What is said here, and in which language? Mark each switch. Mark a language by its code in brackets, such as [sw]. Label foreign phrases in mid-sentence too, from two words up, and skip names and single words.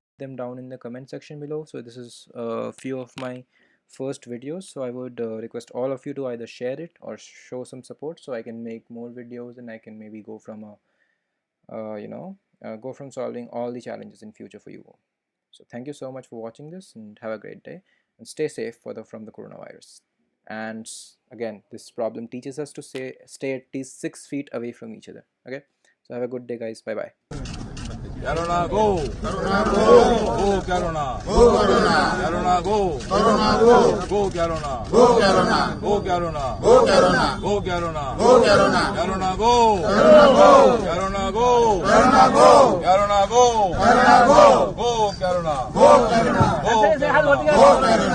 [en] Them down in the comment section below. So this is a few of my first videos, so I would request all of you to either share it or show some support so I can make more videos and I can maybe go from go from solving all the challenges in future for you all. So thank you so much for watching this, and have a great day, and stay safe from the coronavirus. And again, this problem teaches us to stay at least 6 feet away from each other. Okay, so have a good day, guys. Bye bye. Corona go! Corona go! Go Corona! Go Corona! Corona go! Corona go! Go Corona! Go Corona! Go Corona! Go Corona! Go Corona! Go Corona! Corona go! Corona go! Corona go! Corona go! Corona go! Corona go! Go Corona! Go Corona! Go Corona!